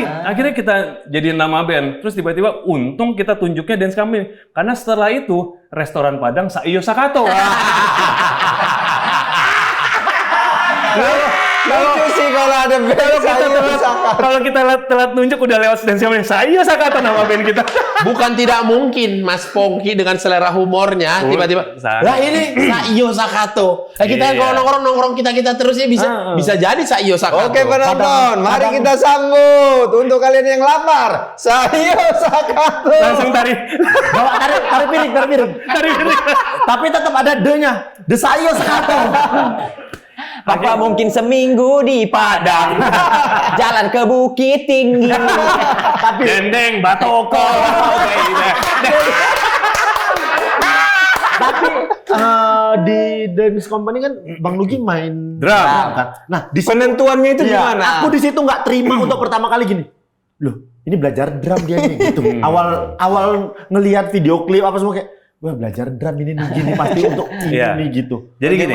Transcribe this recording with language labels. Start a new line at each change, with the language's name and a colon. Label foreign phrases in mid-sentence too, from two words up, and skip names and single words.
Indonesian: Akhirnya kita jadiin nama band. Terus tiba-tiba untung kita tunjuknya Dance Company. Karena setelah itu restoran Padang Saiyo Sakato. Lucu sih kalau ada band Kalau kita telat nunjuk udah lewat Dance Company. Saiyo Sakato nama band kita. Bukan tidak mungkin Mas Pongki dengan selera humornya tiba-tiba lah ini Saiyo Sakato. Kita kalau nongkrong kita terus ya bisa jadi Saiyo Sakato. Oke penonton, mari kita sambut untuk kalian yang lapar, Saiyo Sakato. Langsung tari. Bawa tari piring. Tapi tetap ada D-nya. The Saiyo Sakato. Apa mungkin seminggu di Padang, jalan ke Bukit Tinggi. Tapi dendeng batoko. Tapi di Dance Company kan Bang Nugi main drum kan. Nah, di Penentuannya itu gimana? Aku di situ nggak terima untuk pertama kali gini. Loh, ini belajar drum dia nih gitu. Awal ngelihat video klip apa semua kayak, wah belajar drum ini nih gini pasti untuk ini gitu. Jadi gini,